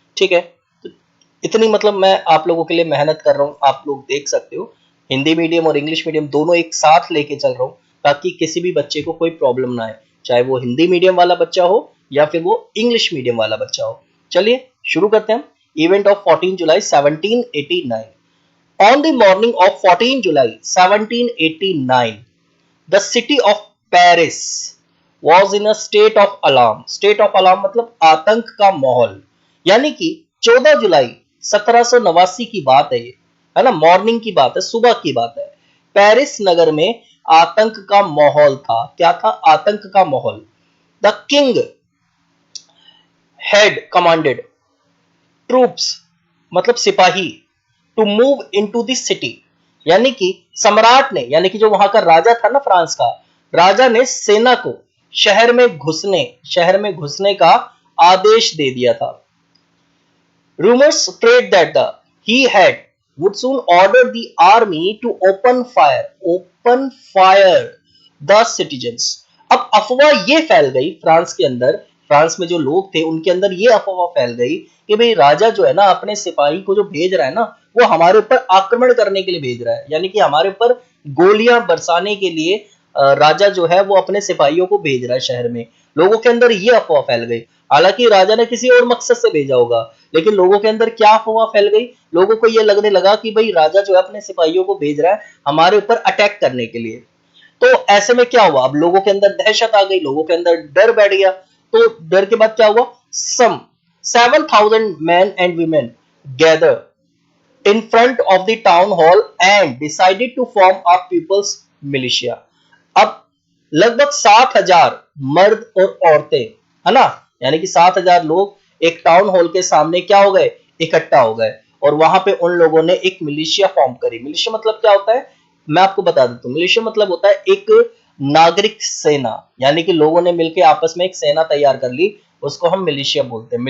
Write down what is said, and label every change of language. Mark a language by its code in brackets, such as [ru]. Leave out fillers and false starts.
[hi] ठीक है, तो इतनी मतलब मैं आप लोगों के लिए मेहनत कर रहा हूँ, आप लोग देख सकते हो। हिंदी मीडियम और इंग्लिश मीडियम दोनों एक साथ लेके चल रहा हूँ ताकि किसी भी बच्चे को कोई प्रॉब्लम ना आए, चाहे वो हिंदी मीडियम वाला बच्चा हो या फिर वो इंग्लिश मीडियम वाला बच्चा हो। चलिए शुरू करते हैं। [en] Event of 14 July 1789। On the morning of 14 July 1789, the city of Paris was in a state of alarm. State of alarm [hi] मतलब आतंक का माहौल, यानी कि 14 जुलाई 1789 की बात है ये, है ना? मॉर्निंग की बात है, सुबह की बात है। पेरिस नगर में आतंक का माहौल था। क्या था? आतंक का माहौल। [en] the king had commanded troops [hi] मतलब सिपाही [en] to move into the city, [hi] यानी कि सम्राट ने, यानी कि जो वहां का राजा था ना फ्रांस का, राजा ने सेना को शहर में घुसने का आदेश दे दिया था। [en] Rumours spread that the he had would soon order the army to open fire the citizens। [hi] अब अफवाह ये फैल गई फ्रांस के अंदर, फ्रांस में जो लोग थे उनके अंदर ये अफवाह फैल गई कि भाई राजा जो है ना अपने सिपाही को जो भेज रहा है ना, वो हमारे ऊपर आक्रमण करने के लिए भेज रहा है, यानी कि हमारे ऊपर गोलियां बरसाने के लिए राजा जो है वो अपने सिपाहियों को भेज रहा है शहर में। लोगों के अंदर ये अफवाह फैल गई। हालांकि राजा ने किसी और मकसद से भेजा होगा, लेकिन लोगों के अंदर क्या अफवाह फैल गई, लोगों को ये लगने लगा कि भाई राजा जो है अपने सिपाहियों को भेज रहा है हमारे ऊपर अटैक करने के लिए। तो ऐसे में क्या हुआ, अब लोगों के अंदर दहशत आ गई, लोगों के अंदर डर बैठ गया। तो डर के बाद क्या हुआ, [en] Some 7,000 men and women gathered in front of the town hall and decided to form a people's militia। [hi] अब लगभग 7,000 मर्द और औरतें, है ना, यानी कि 7,000 लोग एक टाउन हॉल के सामने क्या हो गए, इकट्ठा हो गए, और वहां पे उन लोगों ने एक मिलिशिया फॉर्म करी। मिलिशिया मतलब क्या होता है, मैं आपको बता देता हूँ। मिलिशिया मतलब होता है एक नागरिक सेना, यानी कि लोगों ने मिलकर आपस में एक सेना तैयार कर ली, उसको हम मिलिशिया बोलते हैं।